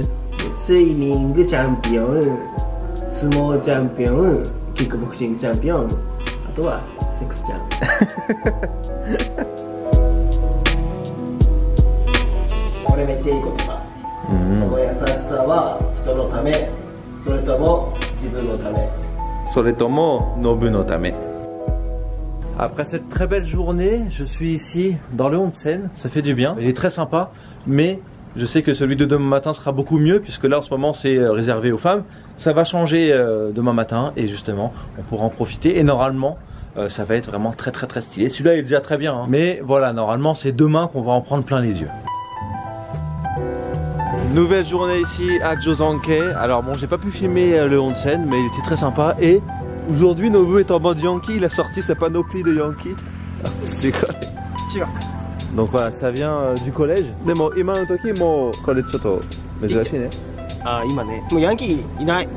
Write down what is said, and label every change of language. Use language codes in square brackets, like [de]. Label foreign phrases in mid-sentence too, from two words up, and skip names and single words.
[ja] スイミングチャンピオン、相撲チャンピオン、キックボクシングチャンピオン、あとはセックスチャンピオン。これめっちゃいい言葉。その優しさは人のため、それとも自分のため。それともノブのため。 [fr] Après cette très belle journée, je suis ici dans le Onsen, ça fait du bien. Il est très sympa, mais je sais que celui de demain matin sera beaucoup mieux puisque là en ce moment c'est réservé aux femmes. Ça va changer demain matin et justement on pourra en profiter et normalement ça va être vraiment très stylé. Celui-là il est déjà très bien, hein. Mais voilà, normalement c'est demain qu'on va en prendre plein les yeux. Nouvelle journée ici à Josanke. Alors bon, j'ai pas pu filmer le onsen, mais il était très sympa. Et aujourd'hui, Nobu est en mode Yankee. Il a sorti sa panoplie de Yankee. C'est quoi? Donc voilà, ça vient du collège. Mais bon, [ja] 今の時もこれちょっと珍しいね。あ、今ね、もうヤンキーいない。